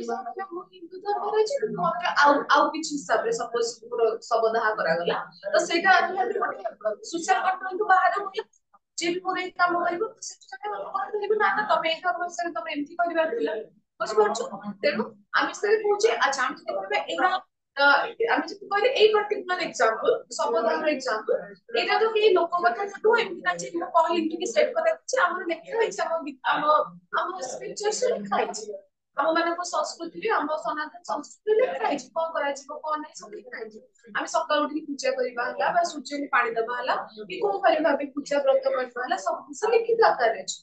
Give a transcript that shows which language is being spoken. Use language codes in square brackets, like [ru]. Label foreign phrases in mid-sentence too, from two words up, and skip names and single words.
[or] ମୁଁ ହିନ୍ଦୁ ଧର୍ମରେ ଅଛି ମୋର ଆଉ କିଛି ହିସାବରେ ସପୋଜ ମୋର ଶବଦାହ କରାଗଲା ତ ସେଇଟା ନିହାତି ଗୋଟେ ସୋସିଆଲ କଣ୍ଟ୍ରୋଲରୁ ବାହାରେ ହୁଏ ଯିଏ ବି ମୋର ଏଇ କାମ କରିବ ସେଠି କହିପାରିବି ନା ତମେ ଏଇ ଧର୍ମ ହିସାବରେ ତମେ ଏମିତି କରିବାର ଥିଲା ବୁଝିପାରୁଛ ତେଣୁ ଆମେ ସେଟା କହୁଛେ ଆଚ୍ଛା ଆମେ ଯଦି କହିବା ଏଇଟା ଆମେ ଯଦି କହିଲେ ଏଇ [en] particular example [or] ସମାଧାନର example ଏଇଟା ତ କେହି ଲୋକ କଥା ନୁହଁ ଏମିତି ନା ଯେ ମୁଁ କହିଲି ଟିକେ ସେଟ୍ କରାଯାଇଛି ଆମର ଲେଖା ହେଇଛି ଆମ ସ୍କ୍ରିପ୍ଚର୍ସ ରେ ଲେଖା ହେଇଛି ଆମ ମାନଙ୍କ ସଂସ୍କୃତିରେ ଆମ ସନାତନ ସଂସ୍କୃତିରେ ଲେଖା ହେଇଛି କଣ କରାଯିବ କଣ ନାହିଁ ସବୁ ଲେଖା ହେଇଛି। ଆମେ ସକାଳୁ ଉଠିକି ପୂଜା କରିବା ହେଲା ବା ସୂର୍ଯ୍ୟଙ୍କୁ ପାଣି ଦବା ହେଲା କି କୋଉ ଭଳି ଭାବେ ପୂଜା ବ୍ରତ କରିବା ହେଲା ସବୁ ଜିନିଷ ଲିଖିତ ଆକାରରେ ଅଛି।